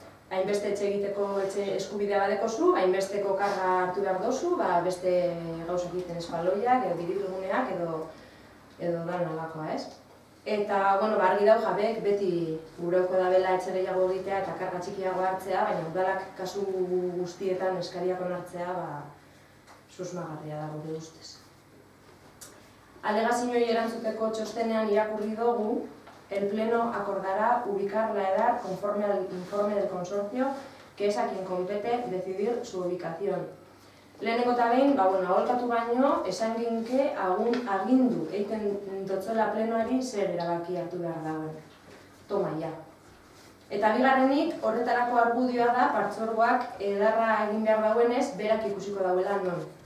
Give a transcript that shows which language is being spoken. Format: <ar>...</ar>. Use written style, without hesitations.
<eu>Hainbeste etxe egiteko etxe eskubidea badekozu, hainbesteko karga hartu behar dozu, beste gauzak egiten espaloiak, edo diritguneak, edo dan alakoa, ez? Eta, argi dau jabek beti gureuko dabela etxe gehiago egitea eta karga txikiago hartzea, baina udalak kasu guztietan eskariak onartzea susmagarria da gure ustez. Alegazioei erantzuteko txostenean irakurri dugu,</eu> <es>el Pleno acordará ubicar la edad conforme al informe del consorcio, que es a quien compete decidir su ubicación.</es> <eu>Lehenengo eta behin, aholkatu baino, esan ginke agindu egiten dotzola plenoari zer erabaki hartu behar dagoen.</eu> <es>Toma, ja.</es> <eu>Eta bigarrenik, horretarako argudioa da, partzuergoak edarra egin behar dauenez, berak ikusiko dauela non.</eu>